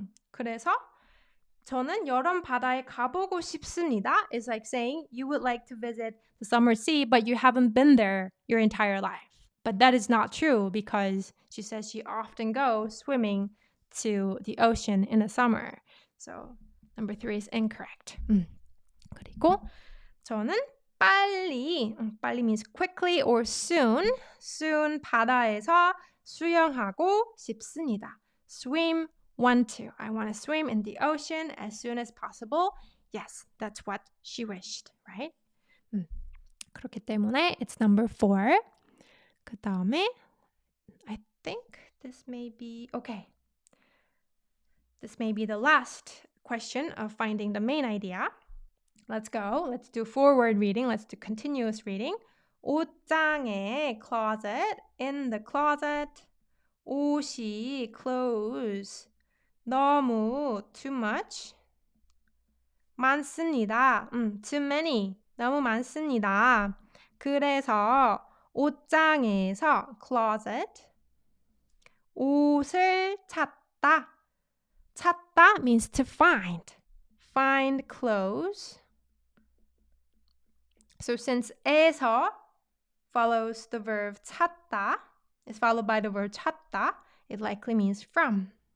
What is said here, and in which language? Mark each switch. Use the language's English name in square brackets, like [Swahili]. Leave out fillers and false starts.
[Korean] 그래서 저는 여름 바다에 가보고 싶습니다 [English] is like saying you would like to visit the summer sea, but you haven't been there your entire life. But that is not true because she says she often goes swimming to the ocean in the summer. So number 3 is incorrect. [Korean] 그리고 저는 빨리 [English] means quickly or soon [Korean] 바다에서 수영하고 싶습니다. [English] Swim, want to. I want to swim in the ocean as soon as possible. Yes, that's what she wished, right? [Korean] 그렇기 때문에 [English] it's number 4. [Korean] 그 다음에 [English] I think this may be okay. This may be the last question of finding the main idea. Let's go. Let's do forward reading. Let's do continuous reading. 옷장에 closet, in the closet. 옷이 clothes. 너무 too much. [Korean] 많습니다. [English] Too many. [Korean] 너무 많습니다. 그래서 옷장에서 closet. 옷을 찾다. [English] 찾다 means to find. Find clothes. So since 에서 follows the verb 찾다, is followed by the verb 찾다, it likely means from.